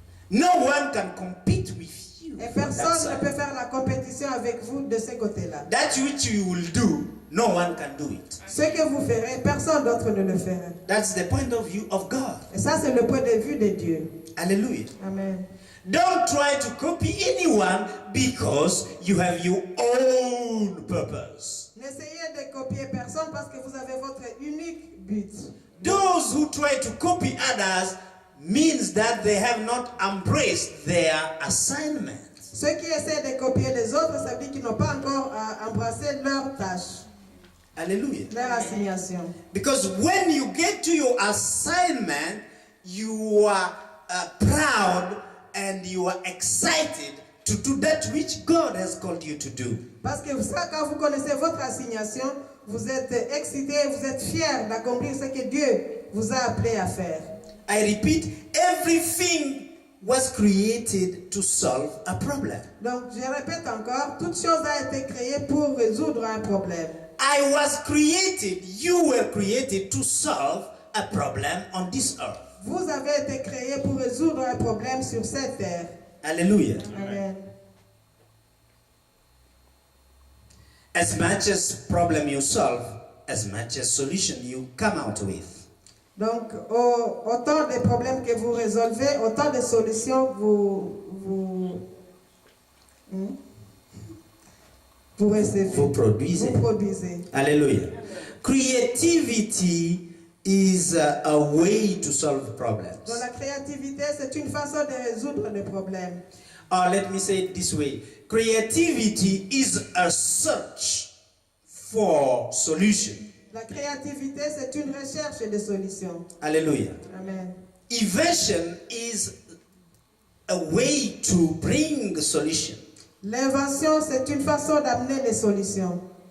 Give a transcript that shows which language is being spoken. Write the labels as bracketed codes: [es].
[en] No one can compete with you. [fr] Et [en] from that [fr] personne ne [en] side. [fr] peut faire la compétition avec vous de ce côté-là. [en] That which you will do, no one can do it. [fr] Ce que vous ferez, personne d'autre ne le fera. [en] That's the point of view of God. [fr] Et ça, c'est le point de vue de Dieu. [en] Hallelujah. Amen. Don't try to copy anyone because you have your own purpose. [fr] N'essayez de copier personne parce que vous avez votre unique but. [en] Those who try to copy others means that they have not embraced their assignment. [fr] Ceux qui essaient de copier les autres, ça veut dire qu'ils n'ont pas encore embrassé leur tâche. [en] Hallelujah. [fr] Leur assignation. [en] Because when you get to your assignment, you are proud and you are excited to do that which God has called you to do. [fr] Parce que ça, quand vous connaissez votre assignation, vous êtes excité, vous êtes fier d'accomplir ce que Dieu vous a appelé à faire. [en] I repeat, everything was created to solve a problem. [fr] Donc, je répète encore, toute chose a été créée pour résoudre un problème. [en] I was created, you were created to solve a problem on this earth. [fr] Vous avez été créés pour résoudre un problème sur cette terre. [en] Hallelujah. Amen. As much as problem you solve, as much as solution you come out with. [fr] Donc, autant de problèmes que vous résolvez, autant de solutions vous recevez. Vous produisez. Vous produisez. [en] Hallelujah. Creativity is a way to solve problems. [fr] Donc, la créativité, c'est une façon de résoudre les problèmes. [en] Or let me say it this way. Creativity is a search for solution. [fr] La créativité, c'est une recherche de solutions. [en] Hallelujah. Amen. Invention is a way to bring the solution. [fr] L'invention, c'est une façon d'amener les solutions.